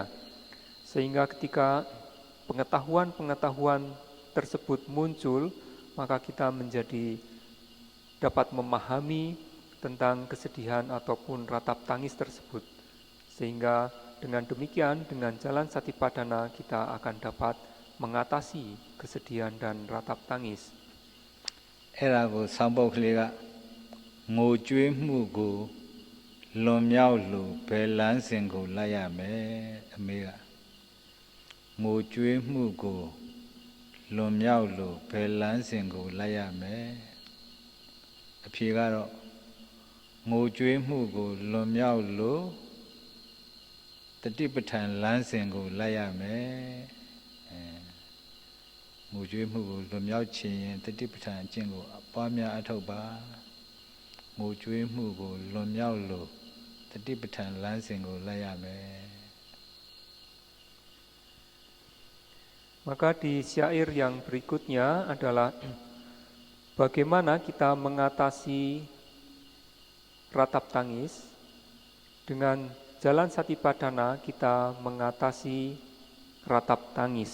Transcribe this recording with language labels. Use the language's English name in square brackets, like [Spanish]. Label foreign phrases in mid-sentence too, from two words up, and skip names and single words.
[Indonesian] Sehingga ketika pengetahuan-pengetahuan tersebut muncul, maka kita menjadi dapat memahami tentang kesedihan ataupun ratap tangis tersebut. Sehingga dengan demikian, dengan jalan Satipatthana kita akan dapat mengatasi kesedihan dan ratap tangis. [Burmese] အဲ့ဒါကိုဆောင်းပုတ်ကလေးကငိုကြွေးမှုကိုလွန်မြောက်လို့ဘယ်လမ်းစဉ်ကိုလိုက်ရမယ်အမေကငိုကြွေးမှုကိုလွန်မြောက်လို့ဘယ်လမ်းစဉ်ကိုလိုက်ရမယ်အဖြေကတော့ငိုကြွေးမှုကိုလွန်မြောက်လို့တတိပဋ္ဌာန်လမ်းစဉ်ကိုလိုက်ရမယ် ငိုကြွေးမှုကိုလွန်မြောက်ခြင်းရင်တတိပဋ္ဌာန်အကျင့်ကိုပွားများအထောက်ပါငိုကြွေးမှုကိုလွန်မြောက်လို့တတိပဋ္ဌာန်လမ်းစဉ်ကိုလိုက်ရမယ် [Indonesian] Maka di syair yang berikutnya adalah bagaimana kita mengatasi ratap tangis. Dengan jalan Satipatthana kita mengatasi ratap tangis.